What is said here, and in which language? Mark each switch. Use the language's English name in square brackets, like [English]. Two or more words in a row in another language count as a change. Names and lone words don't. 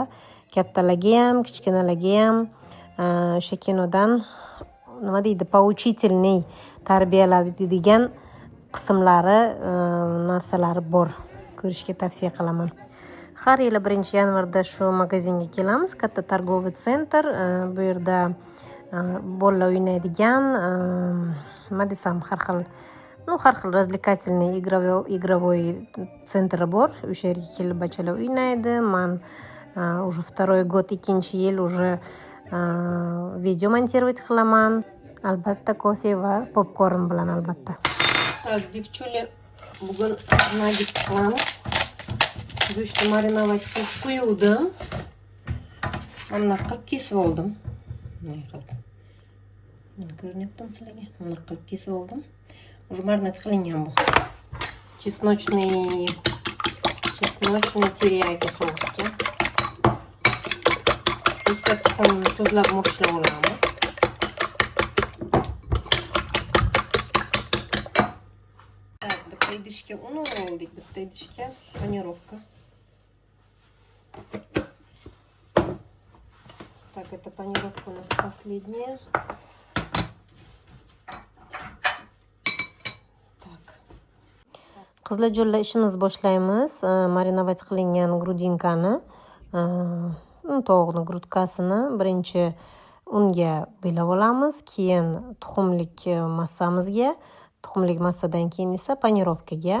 [Uzbek] Kattalarga ham, kichkinalarga ham o'sha kinodan nima deydi, поучительный tarbiyalaydigan qismlari, narsalari bor. Ko'rishga tavsiya qilaman. Har yili 1-yanvarda shu magazinga kelamiz. Katta [Russian] торговый центр. [Uzbek] Bu yerda bolalar o'ynaydigan, nima desam, har xil [Russian] развлекательный игровой [Uzbek] sentri bor. O'sha yerga kelib bachalar o'ynaydi. [Russian] Men уже второй год, [Uzbek] ikkinchi yil уже video montirovat qilaman. Albatta kofe va popkorn bilan albatta. [Russian] Так, девчули, [Uzbek] bugun nagit qilamiz. Go'shtni marinovать qilib qo'yuvdim. Mana qilib kesib oldim. Mana qilib. Mana ko'rinyaptimi sizlarga? Mana qilib kesib oldim. Уже marinad qilingan bu. [Russian] Чесночный терияйка соусga. [Uzbek] Bitta tuxumni tuzlab murchlab olamiz. Так, bitta idishga un oldik, bitta idishga панировка. [Russian] Так, эта панировка у нас последняя. Так. [Uzbek] Qiziljo'la ishimiz boshlaymiz. Marinovat qilingan grudinkani, tovuqni grudkasini birinchi unga belab olamiz, keyin tuxumlik massamizga, tuxumlik massadan keyin esa panirovkaga.